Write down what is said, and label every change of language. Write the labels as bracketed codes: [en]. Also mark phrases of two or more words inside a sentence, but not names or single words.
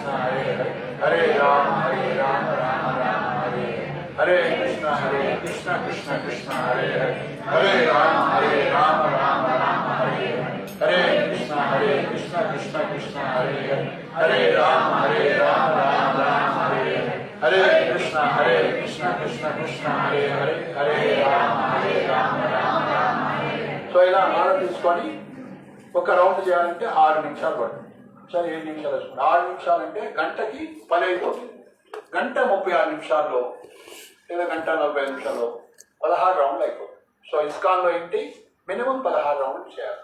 [sa] హరే హరే హరే రామ రామ రామ హరే హరే కృష్ణ కృష్ణ కృష్ణ హరే హరే హరే రామ రామ రామ హరే హరే కృష్ణ కృష్ణ కృష్ణ హరే హరే హరే రామ రామ హరే హరే కృష్ణ కృష్ణ కృష్ణ హరే హరే హరే రామ రామ. [te] సో ఇలా మాల తీసుకొని ఒక రౌండ్ చేయాలంటే 6 నిమిషాలు పడుతుంది. సరే 7 నిమిషాలు వేసుకోండి. 6 నిమిషాలు అంటే గంటకి 15 అవుతుంది. గంట 36 నిమిషాల్లో లేదా గంట 45 నిమిషాల్లో 16 రౌండ్లు అయిపోతుంది. సో ఇస్కాన్లో ఏంటి మినిమం 16 రౌండ్లు చేయాలి.